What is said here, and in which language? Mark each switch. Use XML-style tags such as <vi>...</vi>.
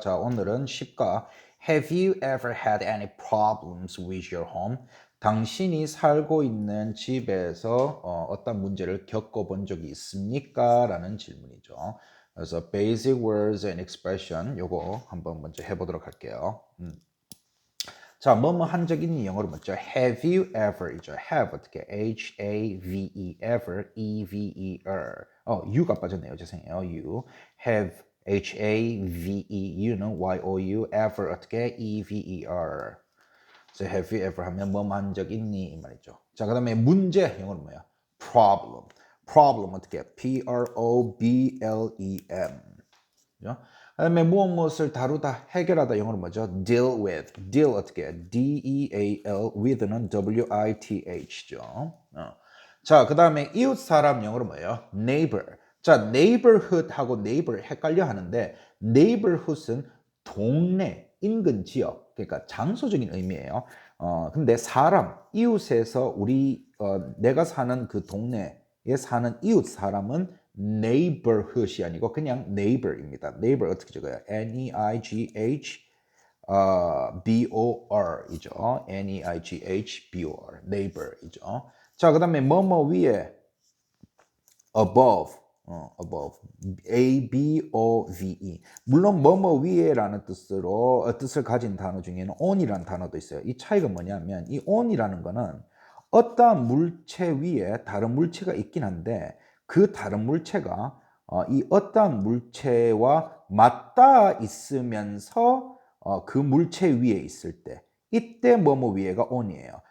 <ko>자, 오늘은 10과</ko> <en>Have you ever had any problems with your home?</en> <ko>당신이 살고 있는 집에서 어떤 문제를 겪어본 적이 있습니까? 라는 질문이죠. 그래서</ko> <en>basic words and expression</en> <ko>요거 한번 먼저 해보도록 할게요. 자, 뭐뭐 한 적 있니? 영어로 뭐죠? Have you ever 이죠. Have 어떻게? H-A-V-E ever E-V-E-R. you가 빠졌네요. 죄송해요. You have H-A-V-E U는 Y-O-U ever 어떻게?</ko> <en>E-V-E-R.</en> <ko>그래서 have you ever 하면 뭐뭐 한 적 있니? 이 말이죠. 자, 그 다음에 문제 영어로 뭐야? Problem. Problem 어떻게?</ko> <en>P-R-O-B-L-E-M. 그죠?</en> <ko>그다음에 무엇을 다루다, 해결하다 영어로 뭐죠?</ko> <en>deal with. deal 어떻게 해? D-E-A-L with는 W-I-T-H죠.</en> <ko>자, 그다음에 이웃 사람 영어로 뭐예요? neighbor. 자, neighborhood하고 neighbor 헷갈려 하는데 neighborhood은 동네, 인근 지역, 그러니까 장소적인 의미예요. 근데 사람, 이웃에서 내가 사는 그 동네에 사는 이웃 사람은 neighborhood이 아니고 그냥 neighbor입니다. neighbor 어떻게 적어요?</ko> <en>N-E-I-G-H B-O-R이죠. N-E-I-G-H-B-O-R neighbor이죠.</en> <ko>자, 그 다음에 뭐뭐 위에 above above A-B-O-V-E 물론 뭐뭐 위에라는 뜻을 가진 단어 중에는 on이라는 단어도 있어요. 이 차이가 뭐냐면 이 on이라는 거는 어떠한 물체 위에 다른 물체가 있긴 한데 그 다른 물체가 이 어떠한 물체와 맞닿아 있으면서 그 물체 위에 있을 때 이때 뭐뭐 위에가 on이에요.</ko>